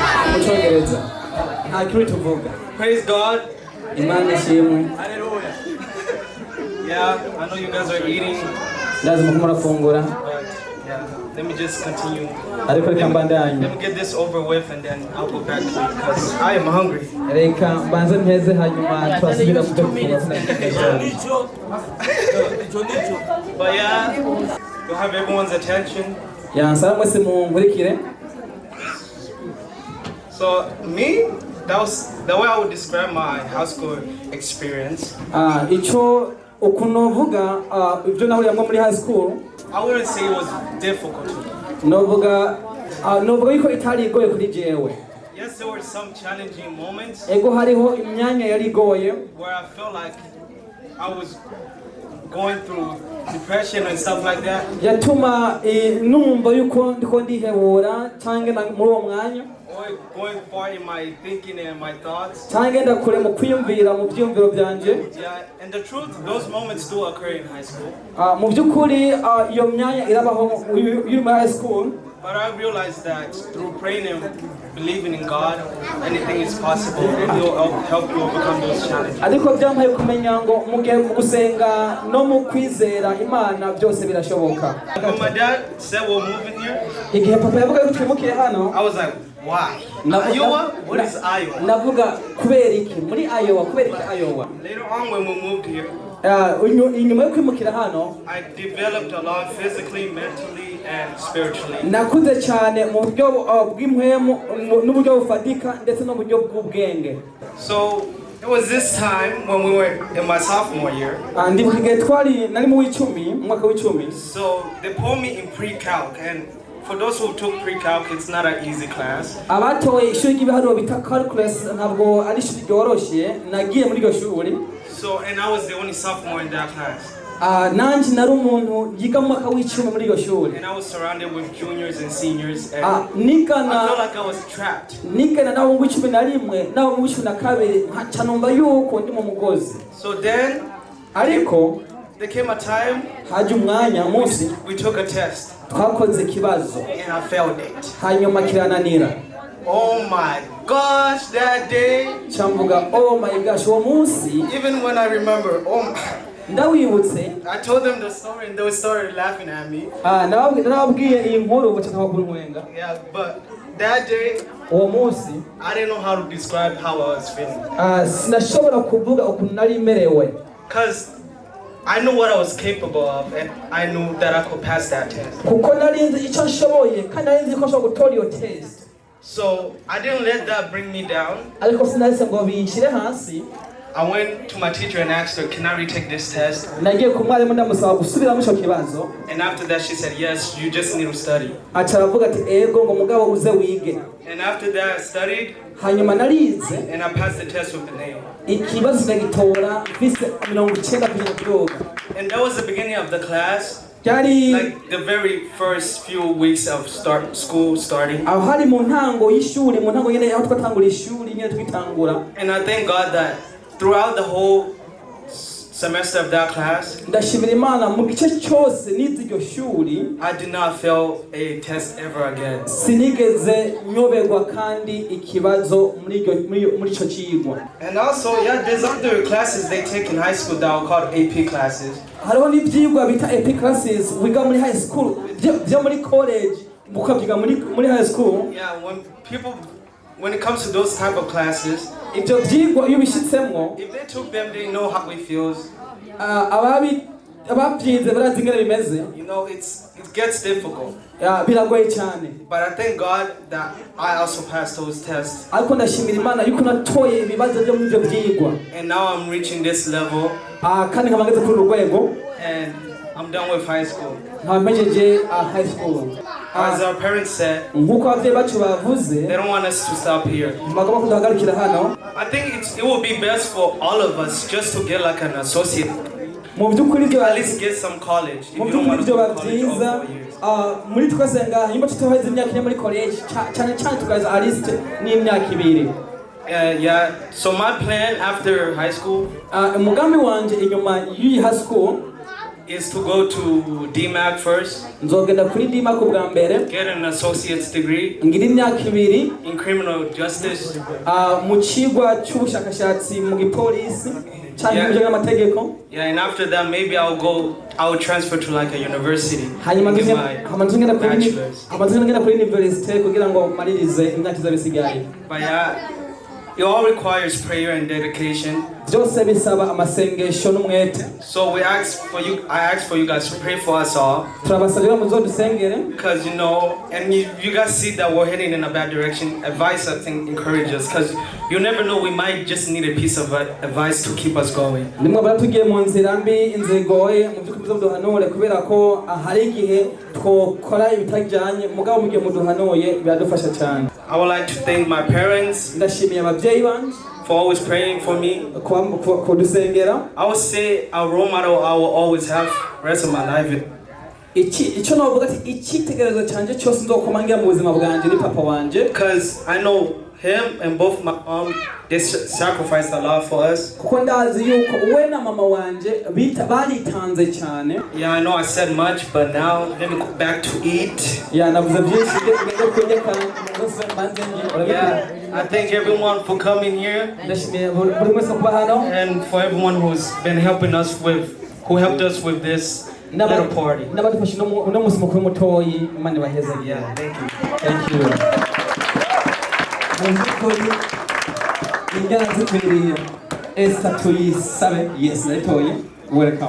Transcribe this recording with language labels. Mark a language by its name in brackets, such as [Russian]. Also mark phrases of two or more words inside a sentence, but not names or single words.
[Rundi] mu cyongereza nta kiri tuvuga. [English] Praise God. [Rundi] Imana ishimwe. [English] Hallelujah. Yeah, I know you guys are eating. [Rundi] Ndazi muko murafungura. [English] Yeah, let me just continue. [Rundi] Ariko reka mbandanye. [English] Let me get this over with and then I'll go back to you because I am hungry. [Rundi] Reka mbanze mpeze hanyuma twasubira kujya gufungura. [English] But yeah, you'll have everyone's attention. [Rundi] Ya nsaba mwese munkurikire. [English] So me, that was the way I would describe my high school experience. [Rundi] Ico ukunovuga ibyo nahuriyemo muri [English] high school. I wouldn't say it was difficult. [Rundi] Novuga yuko itari igoye kuri jewe. [English] Yes, there were some challenging moments. [Rundi] Ego hariho imyanya yari igoye. [English] Where I felt like I was going through depression and stuff like that. [Rundi] Yatuma numva yuko ndiko ndihebura cyangwa muri uwo mwanya. [English] Or going far in my thinking and my thoughts. [Rundi] Cyangwa ndakure mu kwiyumvira mu byumviro byanje. [English] Yeah, and the truth, those moments do occur in high school. [Rundi] Mu byukuri iyo myanya irabaho muri [English] high school. But I realized that through praying and believing in God, anything is possible, and He'll help you overcome those challenges. [Rundi] Ariko byampaye kumenya ngo mu gihe gusenga no mu kwizera Imana byose birashoboka. [English] When my dad said we're moving here, [Rundi] igihe papa yavuga ko twimukiye hano, [English] I was like, why? Iowa? What is Iowa? [Rundi] Navuga kubera iki muri Iowa, kubera iki Iowa. [English] Later on when we moved here, [Rundi] inyuma yo kwimukira hano, [English] I developed a lot physically, mentally, and spiritually. [Rundi] Nakuze cyane mu buryo bw'impwemu n'uburyo bufatika ndetse no mu buryo bw'ubwenge. [English] So it was this time when we were in my sophomore year. [Rundi] Ndibuka igihe twari nari mu w'icumi, mu mwaka w'icumi. [English] So they put me in pre-calc, and for those who took pre-calc, it's not an easy class. [Rundi] Abatoye ishuri ry'ibiharuro bita calculus ntabwo ari ishuri ryoroshye, nagiye muri iryo shuri. [English] So and I was the only sophomore in that class. [Rundi] Nanjye nari umuntu yiga mu mwaka w'icumi muri iryo shuri. [English] And I was surrounded with juniors and seniors, and I felt like I was trapped. [Rundi] Nigana nabo mu w'icumi na rimwe nabo mu w'icumi na kabiri nkaca numva yuko ndi mu mugozi. [English] So then [Rundi] ariko [English] there came a time [Rundi] haje umwanya munsi [English] we took a test. [Rundi] Twakoze ikibazo [English] and I failed it. [Rundi] Hanyuma kirananira. [English] Oh my gosh, that day. Chambuga, oh my gosh, [Rundi] uwo munsi. [English] Even when I remember, [Rundi] ndawibutse. [English] I told them the story and they started laughing at me. [Rundi] Nababwiye iyi nkuru bacaka kunkwenga. [English] Yeah, but that day, [Rundi] uwo munsi, [English] I didn't know how to describe how I was feeling. [Rundi] Sinashobora kuvuga ukuntu nari merewe. [English] Cause I knew what I was capable of, and I knew that I could pass that test. [Rundi] Kuko nari nzi icyo nshoboye kandi nari nzi ko nshobora gutora iyo test. [English] So I didn't let that bring me down. [Rundi] Ariko sinahise ngo binshire hasi. [English] I went to my teacher and asked her, can I retake this test? [Rundi] Nagiye ku mwarimu ndamusaba gusubiramo icyo kibazo. [English] And after that she said, yes, you just need to study. [Rundi] Acha aravuga ati ego ngo mugabo uze wige. [English] And after that I studied. [Rundi] Hanyuma narize. [English] And I passed the test with an A. [Rundi] Ikibazo ndagitora mfise 90%. [English] And that was the beginning of the class. Like the very first few weeks of school starting. [Rundi] Aho hari mu ntango y'ishuri, mu ntango nyene aho twatangura ishuri nyene twitangura. [English] And I thank God that throughout the whole semester of that class, [Rundi] ndashimira Imana mu gice cyose nize iryo shuri, [English] I did not fail a test ever again. [Rundi] Sinigeze nyoberwa kandi ikibazo muri ico cigwa. [English] And also, yeah, there's other classes they take in high school that are called AP classes. [Rundi] Hariho n'ivyigwa bita [English] AP classes [Rundi] wiga muri [English] high school, [Rundi] byo muri college mukavyiga muri [English] high school. Yeah, when it comes to those type of classes, [Rundi] ibyo vyigwa iyo bishitsemwo, [English] if they took them, they know how it feels. [Rundi] Ababyize barazi ingene bimeze. [English] You know, it gets difficult. [Rundi] Biragoye cyane. [English] But I thank God that I also passed those tests. [Rundi] Ariko ndashimira Imana yuko natoye ibibazo byo muri ibyo vyigwa. [English] And now I'm reaching this level. [Rundi] Kandi nkaba ngeze kuri urwego. [English] And I'm done with high school. [Rundi] Nkamejeje [English] high school. As our parents said, [Rundi] nkuko abavyeyi bacu bavuze, [English] they don't want us to stop here. [Rundi] Bagomba kuduhagarikira hano. [English] I think it would be best for all of us just to get like an associate. [Rundi] Mu byukuri byo [English] at least get some college. If you don't want to go to college all 4 years. [Rundi] Muri twese ngaha nyuma tutoheza imyaka ine muri college cyane cyane tukaza [English] at least [Rundi] n'imyaka 2. [English] Yeah, so my plan after high school, [Rundi] umugambi wanje inyuma y'iyi [English] high school, is to go to DMAC first, [Rundi] nzogenda kuri DMAC ubwa mbere, [English] get an associate's degree [Rundi] ngira imyaka ibiri [English] in criminal justice. [Rundi] mu kigwa cy'ubushakashatsi mu gipolisi cyangwa mu bijyanye n'amategeko. [English] Yeah, and after that maybe I'll transfer to like a university. [Rundi] Hanyuma [English] Get [Rundi] ngenda [English] my bachelor's. [Rundi] kuri university kugira ngo maririze imyaka izabisigaye. [English] But yeah, it all requires prayer and dedication. [Rundi] Byose bisaba amasengesho n'umwete. [English] So I ask for you guys to pray for us all. [Rundi] Turabasabira muzodusengere. [English] Because you know, and you guys see that we're heading in a bad direction. Advice, I think, encourages us. Because you never know, we might just need a piece of advice to keep us going. [Rundi] Nimwe baratugiye mu nzira mbi inzigoye mu by'ukuri muzoduhanure kubera ko hari igihe twokora ibitajyanye mugabo mu gihe muduhanuye biradufasha cyane. [English] I would like to thank my parents. [Rundi] Ndashimiye ababyeyi banje [English] for always praying for me. [Rundi] Kudusengera. [English] I would say a role model I will always have the rest of my life. [Rundi] Icyo navuga ati icyitegererezo cyanje cyose nzokomangira mu buzima bwanje ni papa wanje. [English] Because I know him and both my mom, they sacrificed a lot for us. [Rundi] Kuko ndazi yuko we na mama wanje baritanze cyane. [English] Yeah, I know I said much, but now let me go back to eat. Yeah, [Rundi] navuze byinshi kurya kandi [English] yeah, I thank everyone for coming here. And for everyone who's been helping us who helped us with this little party. Yeah, thank you. Thank you. Yes, welcome.